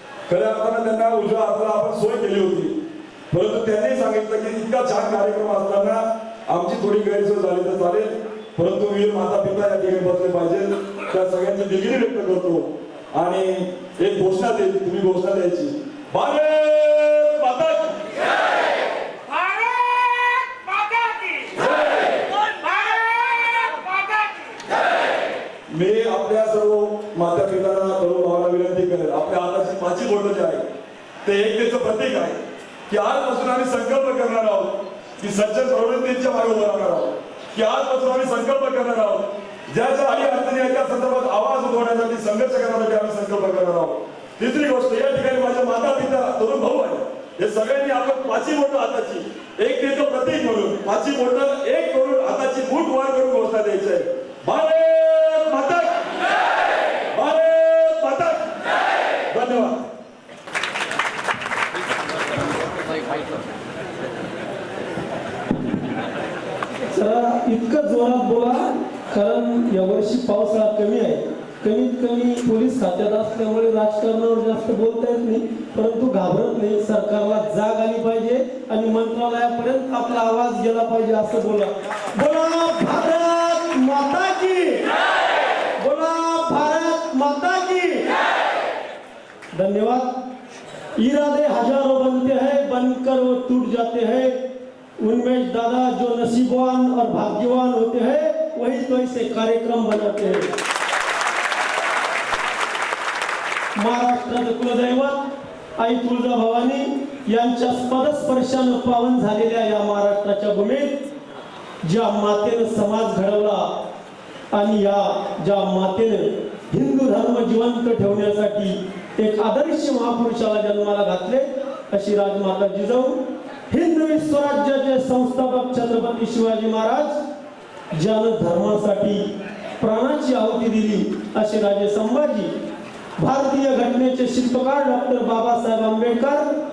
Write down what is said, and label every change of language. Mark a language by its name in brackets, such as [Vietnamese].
[Marathi] खऱ्या अर्थानं त्यांना उजव्या हाताला आपण सोय केली होती, परंतु त्यांनी सांगितलं की इतका छान कार्यक्रम असताना आमची थोडी गैरसोय झाली तर चालेल, परंतु वीर माता पिता या ठिकाणी बसले पाहिजे. त्या सगळ्यांची दिलगिरी व्यक्त करतो. आणि एक घोषणा देईल, तुम्ही घोषणा द्यायची. [Hindi] भारत माता की जय, भारत माता की जय, भारत माता की जय. [Marathi] मी आपल्या सर्व माता पितांना, तरुण भावांना विनंती करेल, आपल्या हाताची 5 बोटं जे आहे ते एकतेचं प्रतीक आहे की आजपासून आम्ही संकल्प करणार आहोत की सज्जन प्रवृत्तींच्या मागे उभं राहणार आहोत, की आजपासून आम्ही संकल्प करणार आहोत ज्या ज्या आणि अडचणी आहेत त्या संदर्भात आवाज उठवण्यासाठी, संघर्ष करण्यासाठी आम्ही संकल्प करणार आहोत. तिसरी गोष्ट, या ठिकाणी माझ्या माता पिता, तरुण भाऊ आहेत, हे सगळ्यांनी आपण 5 बोटं हाताची एकतेचं प्रतीक म्हणून 5 बोटं एक करून हाताची बोट वर करून घोषणा द्यायची आहे. [Hindi] भारत माता की जय, भारत माता की जय. [Marathi] धन्यवाद. इतकं जोरात बोला, कारण यावर्षी पावसाळा कमी आहे. कमीत कमी पोलीस खात्यात असल्यामुळे राजकारणावर जास्त बोलता येत नाही, परंतु घाबरत नाही. सरकारला जाग आली पाहिजे आणि मंत्रालयापर्यंत आपला आवाज गेला पाहिजे असं बोला. बोला [Hindi] भारत माता की, [Marathi] बोला भारत माता की. धन्यवाद. [Hindi] इरादे हजारों बनते हैं, बनकर वो टूट जाते हैं. उनमें दादा जो नसीबवान और भाग्यवान होते हैं वही तो ऐसे कार्यक्रम बनाते हैं. [Marathi] महाराष्ट्राचं कुलदैवत आई तुळजाभवानी यांच्या पदस्पर्शानं पावन झालेल्या या महाराष्ट्राच्या भूमीत ज्या मातेनं समाज घडवला आणि या ज्या मातेनं हिंदू धर्म जिवंत ठेवण्यासाठी एक आदर्श महापुरुषाला जन्माला घातले अशी राजमाता जिजाऊ, हिंदवी स्वराज्याचे संस्थापक छत्रपती शिवाजी महाराज, ज्यानं धर्मासाठी प्राणाची आहुती दिली असे राजे संभाजी, भारतीय घटनेचे शिल्पकार डॉक्टर बाबासाहेब आंबेडकर,